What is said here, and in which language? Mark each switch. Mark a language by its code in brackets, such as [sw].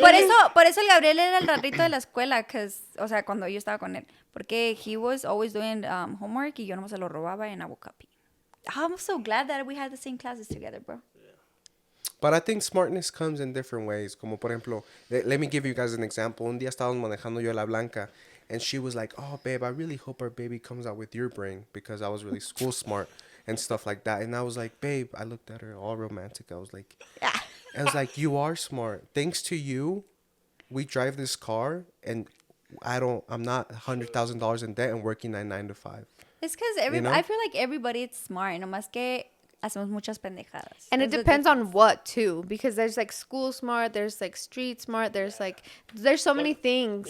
[es] Por eso el Gabriel era el ratito de la escuela, o sea, cuando yo estaba con él. [en] Porque he was always doing homework [es] y yo nomás se lo robaba [en] and I would copy. I'm so glad that we had the same classes together, bro. But I think smartness comes in different ways. [es] Como por ejemplo, [en] let me give you guys an example. [es] Un día estábamos manejando yo a la Blanca, [en] and she was like, "Oh, babe, I really hope our baby comes out with your brain because I was really school smart and stuff like that." And I was like, "Babe," I looked at her all romantic. I was like, "You are smart. Thanks to you, we drive this car, and I'm not $100,000 in debt and working 9 to 5." It's because You know? I feel like everybody is smart, [es] nomás que hacemos muchas pendejadas. [en] And it That's the depends on difference. what too, because there's like school smart, there's like street smart, there's so many things.